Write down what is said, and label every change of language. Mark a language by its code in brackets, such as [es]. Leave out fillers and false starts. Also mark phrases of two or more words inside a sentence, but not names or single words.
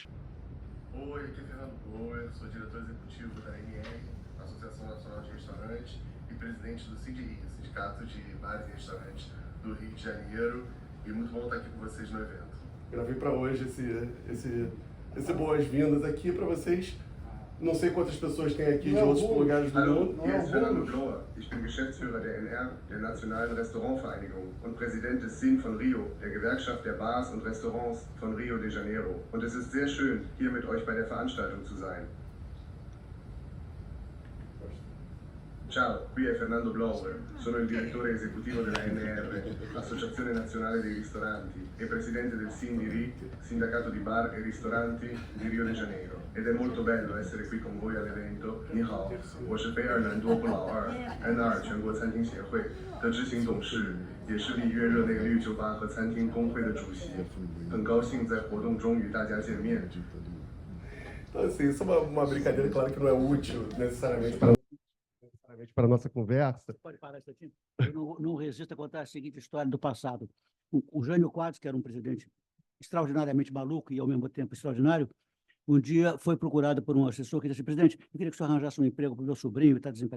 [pt] Oi, aqui é Fernando Gomes, sou diretor executivo da ANR, Associação Nacional de Restaurantes, e presidente do CIDRI, Sindicato de Bares e Restaurantes do Rio de Janeiro, e muito bom estar aqui com vocês no evento. Gravei para hoje esse boas-vindas aqui para vocês. Não sei quantas pessoas tem aqui de outros lugares do mundo. [de] Hier ist Fernando Blower. Ich bin Geschäftsführer der NR, der Nationalen Restaurantvereinigung, und Präsident des SIN von Rio, der Gewerkschaft der Bars und Restaurants von Rio de Janeiro. Und es ist sehr schön, hier mit euch bei der Veranstaltung zu sein. [it] Ciao, qui è Fernando Blower, sono il direttore esecutivo della NR, Associazione Nazionale dei Ristoranti, e presidente del SIN-DIRI, Sindacato di Bar e Ristoranti di Rio de Janeiro. Ed è molto bello essere qui con voi all'evento. [zh] 你好，我是北尔南多不老二 NR 全国餐厅协会的执行董事，也是里约热内绿酒吧和餐厅工会的主席。很高兴在活动中与大家见面。 [pt] Então, assim, isso é uma brincadeira, claro que não é útil necessariamente para a nossa conversa. Pode parar isso aqui? Eu não resisto a contar a seguinte história do passado. O Jânio Quadros, que era um presidente extraordinariamente maluco e, ao mesmo tempo, extraordinário, um dia foi procurado por um assessor que disse: presidente, eu queria que o senhor arranjasse um emprego para o meu sobrinho, que está desempregado.